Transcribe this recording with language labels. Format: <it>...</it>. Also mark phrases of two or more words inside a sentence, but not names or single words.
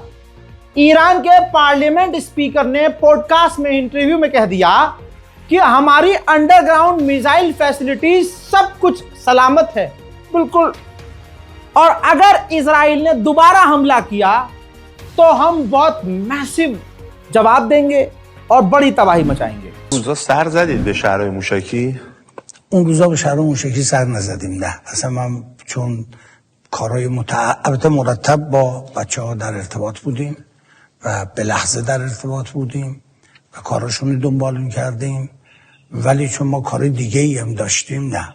<hi>ईरान के पार्लियामेंट स्पीकर ने पॉडकास्ट में, इंटरव्यू में कह दिया कि हमारी</hi> <en>underground missile facilities</en> <hi>सब कुछ सलामत है, बिल्कुल। और अगर इजराइल ने दोबारा हमला किया तो हम बहुत मैसिव जवाब देंगे और बड़ी तबाही मचाएंगे।</hi> <fa>اونجا سر زدید به شهرهای موشکی؟ اون روزا به شهرهای موشکی سر نزدیم، نه. اصلا من چون کارهای البته مرتب با بچه‌ها در ارتباط بودیم و به لحظه در ارتباط بودیم و کاراشون رو دنبال می‌کردیم، ولی چون ما کار دیگه‌ای هم داشتیم، نه.</fa>